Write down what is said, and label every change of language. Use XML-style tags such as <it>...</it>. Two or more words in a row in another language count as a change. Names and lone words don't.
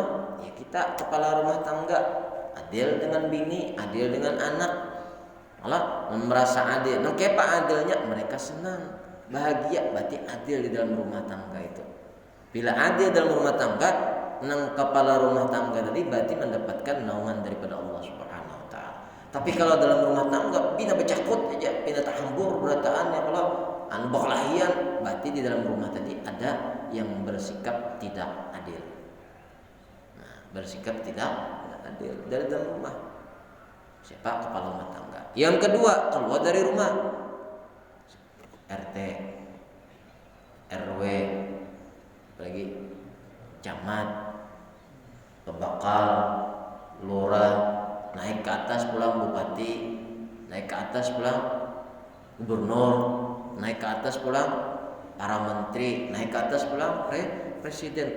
<bjn>Ya kita kepala rumah tangga, adil dengan bini, adil dengan anak. Allah merasa adil. Nah, kepa adilnya mereka senang. bahagia berarti adil di dalam rumah tangga itu. Bila adil dalam rumah tangga, nang kepala rumah tangga tadi berarti mendapatkan naungan daripada Allah</bjn> <ar>سبحانه وتعالى.</ar> <bjn>Tapi kalau dalam rumah tangga bina becakut aja, bina tahambur berataan ya kalau berkelahian, berarti di dalam rumah tadi ada yang bersikap tidak adil. Nah, bersikap tidak adil dari dalam rumah. Siapa? Kepala rumah tangga. Yang kedua, keluar dari rumah. RT, RW, apalagi camat, pembakal, lurah, naik ke atas pulang bupati, naik ke atas pulang gubernur, naik ke atas pulang para menteri, naik ke atas pulang presiden.</bjn>